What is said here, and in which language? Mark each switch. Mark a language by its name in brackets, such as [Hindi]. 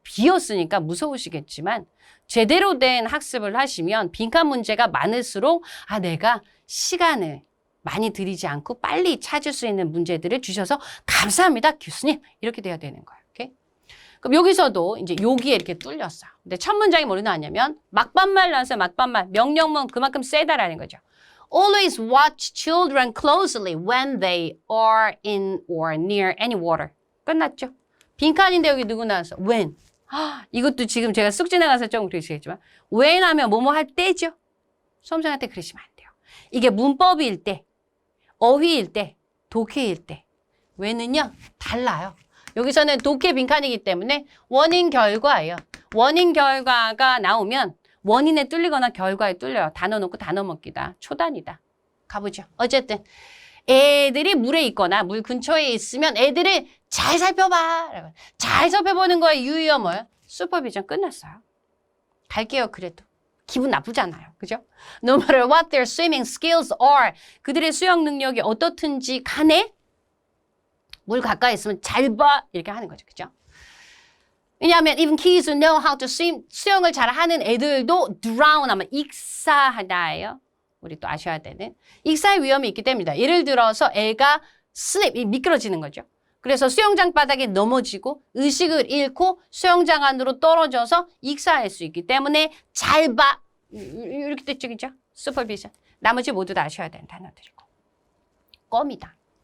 [Korean] 비었으니까 무서우시겠지만 제대로 된 학습을 하시면 빈칸 문제가 많을수록 내가 시간을 많이 들이지 않고 빨리 찾을 수 있는 문제들을 주셔서 감사합니다 교수님 이렇게 돼야 되는 거예요. 오케이? 그럼 여기서도 이제 여기에 이렇게 뚫렸어요. 근데 첫 문장이 뭐로 나왔냐면 막반말 나왔어요. 막반말. 명령문 그만큼 세다라는 거죠. [English] Always watch children closely when they are in or near any water. [Korean] 끝났죠? 빈칸인데 여기 누구 나왔어? [English] when. [Korean] 이것도 지금 제가 쑥 지나가서 조금 그러시겠지만 when 하면 뭐뭐 할 때죠? 수험생한테 그러시면 안 돼요. 이게 문법일 때, 어휘일 때, 독해일 때 when은요 달라요. 여기서는 독해 빈칸이기 때문에 원인 결과예요. 원인 결과가 나오면 원인에 뚫리거나 결과에 뚫려요. 단어 놓고 단어 먹기다. 초단이다. 가보죠. 어쨌든 애들이 물에 있거나 물 근처에 있으면 애들을 잘 살펴봐. 잘 살펴보는 거에 유의어 뭐예요? 슈퍼비전 끝났어요. 갈게요. 그래도. 기분 나쁘잖아요. 그죠? [English] No matter what their swimming skills are. [Korean] 그들의 수영 능력이 어떻든지 간에 물 가까이 있으면 잘 봐. 이렇게 하는 거죠. 그죠? 왜냐하면 [English] even kids who know how to swim, [Korean] 수영을 잘하는 애들도 [English] drown [Korean] 하면 익사하다예요. 우리 또 아셔야 되는. 익사의 위험이 있기 때문이다. 예를 들어서 애가 slip, 미끄러지는 거죠. 그래서 수영장 바닥에 넘어지고 의식을 잃고 수영장 안으로 떨어져서 익사할 수 있기 때문에 잘 봐. 이렇게 됐죠. 그죠? 슈퍼비전. 나머지 모두 다 아셔야 되는 단어들이고. 껌이다.